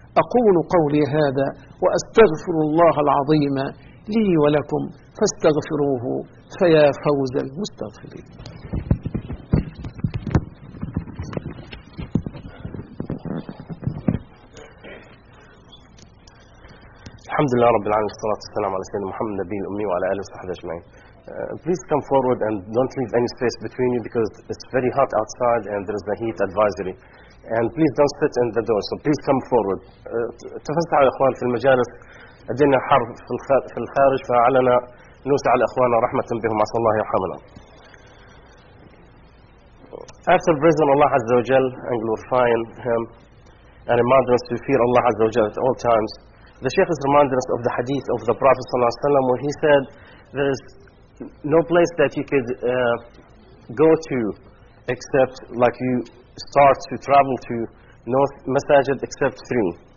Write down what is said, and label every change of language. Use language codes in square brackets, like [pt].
[ar] أقول قولي هذا وأستغفر الله العظيم لي ولكم، فاستغفروه فيا فوز المستغفرين. الحمد لله رب العالمين، والصلاة والسلام على سيدنا محمد النبي الأمي وعلى آله وصحبه أجمعين. [en] Please come forward and don't leave any space between you because it's very hot outside and there is a heat advisory. And please don't sit in the door. So please come forward. [ar] تفسحوا يا إخوان في المجالس، الدنيا حر في الخارج، فعلنا نوسع على إخواننا رحمة بهم عسى الله يرحمنا. [en] After praising Allah Azza wa Jal and glorifying Him and reminding us to fear Allah Azza wa Jal at all times, the Shaykh is reminding us of the hadith of the Prophet Sallallahu Alaihi Wasallam where he said there is no place that you could go to except like you start to travel to north masajid except three.